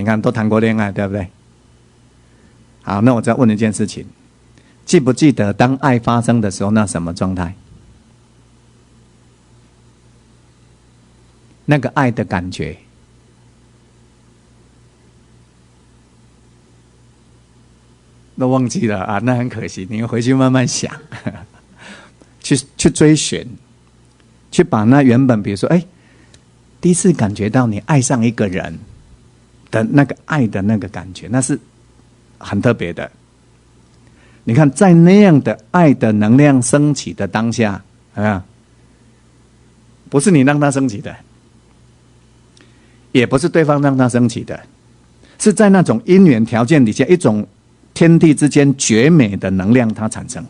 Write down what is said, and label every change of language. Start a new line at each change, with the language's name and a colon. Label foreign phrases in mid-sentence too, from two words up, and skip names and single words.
Chinese: 你看都談過戀愛，對不對？好，那我再問一件事情，記不記得當愛發生的時候，那什麼狀態？那個愛的感覺，都忘記了啊，那很可惜，你回去慢慢想，去追尋，去把那原本，比如說，第一次感覺到你愛上一個人的那個愛的那個感覺，那是很特別的。你看，在那樣的愛的能量升起的當下，不是你讓它升起的，也不是對方讓它升起的，是在那種因緣條件底下，一種天地之間絕美的能量它產生。